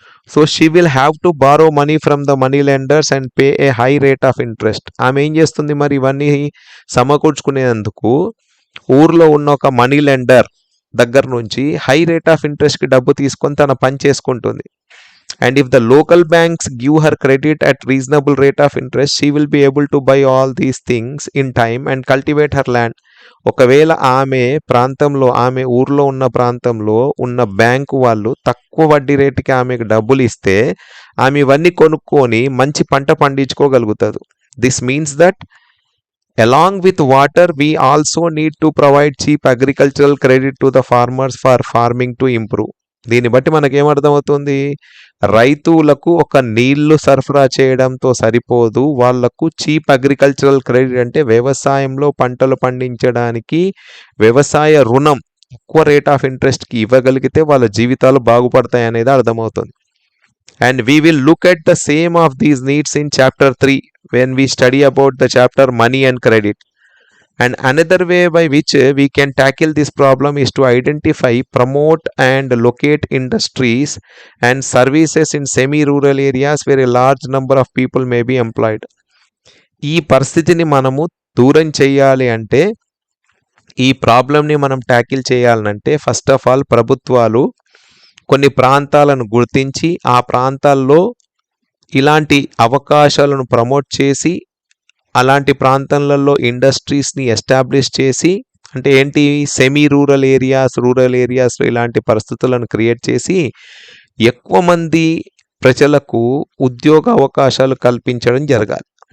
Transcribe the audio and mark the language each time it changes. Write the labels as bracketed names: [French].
[English] So she will have to borrow money from the money lenders and pay a high rate of interest. [Telugu] ఆమె ఏం చేస్తుంది మరి ఇవన్నీ సమకూర్చుకునేందుకు ఊర్లో ఉన్న ఒక మనీ లెండర్ దగ్గర నుంచి హై రేట్ ఆఫ్ ఇంట్రెస్ట్కి డబ్బు తీసుకొని తన పని చేసుకుంటుంది. [English] And if the local banks give her credit at reasonable rate of interest, she will be able to buy all these things in time and cultivate her land. [Telugu] ఒకవేళ ఆమె ఊర్లో ఉన్న ప్రాంతంలో ఉన్న బ్యాంకు వాళ్ళు తక్కువ వడ్డీ రేటుకి ఆమెకు డబ్బులు ఇస్తే ఆమె ఇవన్నీ కొనుక్కొని మంచి పంట పండించుకోగలుగుతుంది. [English] This means that along with water we also need to provide cheap agricultural credit to the farmers for farming to improve. [Telugu] దీన్ని బట్టి మనకేమర్థమవుతుంది, రైతులకు ఒక నీళ్లు సరఫరా చేయడంతో సరిపోదు, వాళ్లకు చీప్ అగ్రికల్చరల్ క్రెడిట్ అంటే వ్యవసాయంలో పంటలు పండించడానికి వ్యవసాయ రుణం ఎక్కువ రేట్ ఆఫ్ ఇంట్రెస్ట్కి ఇవ్వగలిగితే వాళ్ళ జీవితాలు బాగుపడతాయి అనేది అర్థమవుతుంది. [English] And we will look at the same of these needs in chapter 3 when we study about the chapter money and credit. And another way by which we can tackle this problem is to identify, promote and locate industries and services in semi-rural areas where a large number of people may be employed. [Telugu] ఈ పరిస్థితిని మనము దూరం చేయాలి అంటే, ఈ ప్రాబ్లంని మనం tackle చేయాలంటే first of all ప్రభుత్వాలు కొన్ని ప్రాంతాలను గుర్తించి ఆ ప్రాంతాల్లో ఇలాంటి అవకాశాలను ప్రమోట్ చేసి అలాంటి ప్రాంతాలలో ఇండస్ట్రీస్ని ఎస్టాబ్లిష్ చేసి, అంటే ఏంటి, సెమీ రూరల్ ఏరియాస్లో ఇలాంటి పరిస్థితులను క్రియేట్ చేసి ఎక్కువ మంది ప్రజలకు ఉద్యోగ అవకాశాలు కల్పించడం జరగాలి.